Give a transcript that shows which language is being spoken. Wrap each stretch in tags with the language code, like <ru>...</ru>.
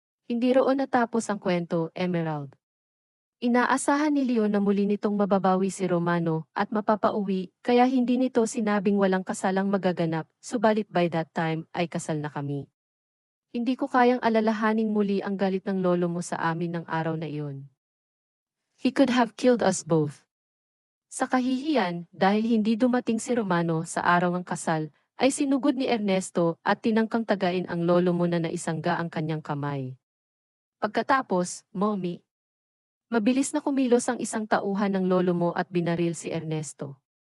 <tl>Hindi roon natapos ang kwento, Emerald. Inaasahan ni Leon na muli nitong mababawi si Romano at mapapauwi, kaya hindi nito sinabing walang kasalang magaganap, subalit</tl> <en>by that time</en> <tl>ay kasal na kami. Hindi ko kayang alalahaning muli ang galit ng lolo mo sa amin ng araw na iyon.</tl> <en>He could have killed us both.</en> <tl>Sa kahihiyan, dahil hindi dumating si Romano sa araw ng kasal, ay sinugod ni Ernesto at tinangkang tagain ang lolo mo na naisangga ang kanyang kamay. Pagkatapos, Mommy, mabilis na kumilos ang isang tauhan ng lolo mo at binaril si Ernesto.</tl>